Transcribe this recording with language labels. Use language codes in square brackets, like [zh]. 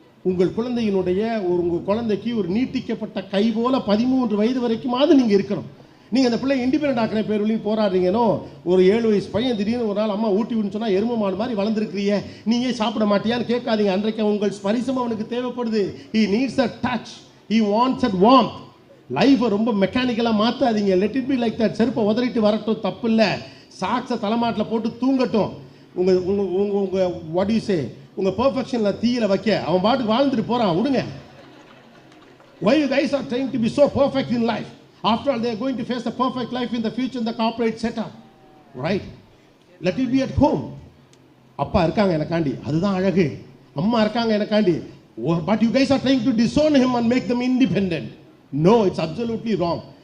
[ta] உங்கள் குழந்தையினுடைய உங்கள் குழந்தைக்கு ஒரு நீட்டிக்கப்பட்ட கை போல 13 வயது வரைக்குமாவது நீங்கள் இருக்கணும். நீங்கள் அந்த பிள்ளை இண்டிபெண்ட் ஆக்கிற பேர் போராடுறீங்கன்னோ, ஒரு 7 வயசு பையன் திடீர்னு ஒரு நாள் அம்மா ஊட்டி விடுன்னு சொன்னால் எரும மாடு மாதிரி வளர்ந்துருக்கிறிய, நீயே சாப்பிட மாட்டியான்னு கேட்காதீங்க. அன்றைக்கு உங்கள் ஸ்பரிசம் அவனுக்கு தேவைப்படுது. [en] he needs a touch, he wants that warmth. [ta] லைஃபை ரொம்ப மெக்கானிக்கலாக மாற்றாதீங்க. [en] Let it be like that. [ta] செருப்பை உதறிட்டு வரட்டும், தப்பு இல்லை. சாக்ஸை தலைமாட்டில் போட்டு தூங்கட்டும். உங்கள் உங்கள் உங்கள் உங்கள் [en] what you say, [ta] உங்கள் பெர்ஃபெக்ஷனில் தீயில வைக்க அவன் பாட்டுக்கு வாழ்ந்துட்டு போகிறான், விடுங்க. [en] why you guys are trying to be so perfect in life? After all, they are going to face a perfect life in the future in the corporate setup, right? Let it be at home. [ta] அப்பா இருக்காங்க எனக்காண்டி, அதுதான் அழகு. அம்மா இருக்காங்க எனக்காண்டி. [en] But you guys are trying to disown him and make them independent. No, it's absolutely wrong.